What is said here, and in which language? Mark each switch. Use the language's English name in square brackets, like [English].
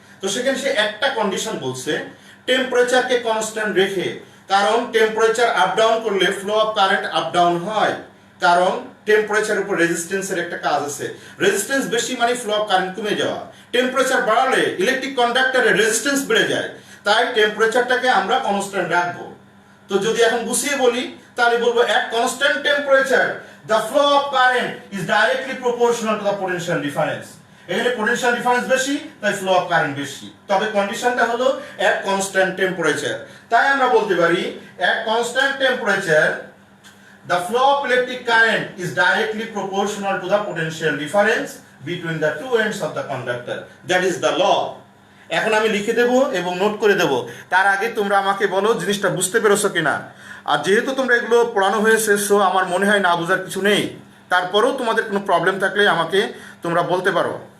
[Bangla] তো সেখানে সে একটা কন্ডিশন বলছে, টেম্পারেচারকে কনস্ট্যান্ট রেখে, কারণ টেম্পারেচার আপ ডাউন করলে flow of current up down হয়, কারণ টেম্পারেচারের উপর রেজিস্ট্যান্সের একটা কাজ আছে। রেজিস্ট্যান্স বেশি মানে ফ্লো অফ কারেন্ট কমে যাওয়া। টেম্পারেচার বাড়ালে ইলেকট্রিক কন্ডাক্টরের রেজিস্ট্যান্স বেড়ে যায়, তাই টেম্পারেচারটাকে আমরা কনস্ট্যান্ট রাখবো। তো যদি এখন গুছিয়ে বলি তাহলে বলবো [English] at constant temperature the flow of current is directly proportional to the potential difference। [Bangla] এখানে পোটেনশিয়াল ডিফারেন্স বেশি তাই ফ্লো অফ কারেন্ট বেশি, তবে কন্ডিশনটা হলো [English] at constant temperature। [Bangla] তাই আমরা বলতে পারি [English] at constant temperature the flow of electric current is directly proportional to the potential difference between the two ends of the conductor, that is the law। [Bangla] এখন আমি লিখে দেব এবং নোট করে দেব, তার আগে তোমরা আমাকে বলো জিনিসটা বুঝতে পেরেছো কিনা। আর যেহেতু তোমরা এগুলো পড়ানো হয়েছে, সো আমার মনে হয় না বোঝার কিছু নেই। তারপরেও তোমাদের কোনো প্রবলেম থাকলে আমাকে তোমরা বলতে পারো।